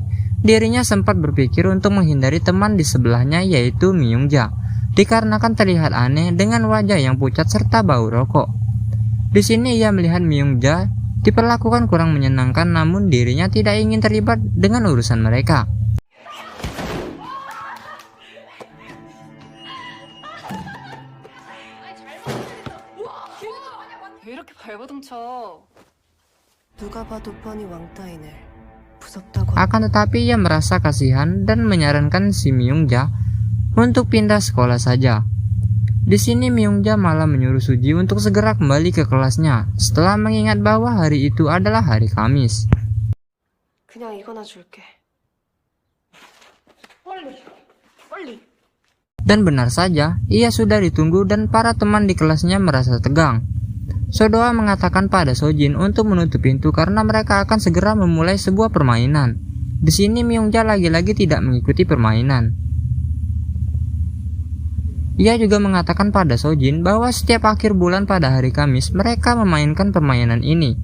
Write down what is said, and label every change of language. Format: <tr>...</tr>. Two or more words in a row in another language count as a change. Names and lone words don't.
<id>Dirinya sempat berpikir untuk menghindari teman di sebelahnya, yaitu Myungja, dikarenakan terlihat aneh dengan wajah yang pucat serta bau rokok. Di sini ia melihat Myungja diperlakukan kurang menyenangkan, namun dirinya tidak ingin terlibat dengan urusan mereka.</id> <ko>왜 이렇게 발버둥쳐? 누가 봐도 뻔히 왕따이네. 무섭다고.</ko> <id>Akan tetapi ia merasa kasihan dan menyarankan si Myungja untuk pindah sekolah saja. Di sini Myungja malah menyuruh Suji untuk segera kembali ke kelasnya setelah mengingat bahwa hari itu adalah hari Kamis.</id> <ko>그냥 이거나 줄게. 빨리.</ko> <id>Dan benar saja, ia sudah ditunggu dan para teman di kelasnya merasa tegang. Sodoa mengatakan pada Sojin untuk menutup pintu karena mereka akan segera memulai sebuah permainan. Di sini Myungja lagi-lagi tidak mengikuti permainan. Ia juga mengatakan pada Sojin bahwa setiap akhir bulan pada hari Kamis mereka memainkan permainan ini.</id>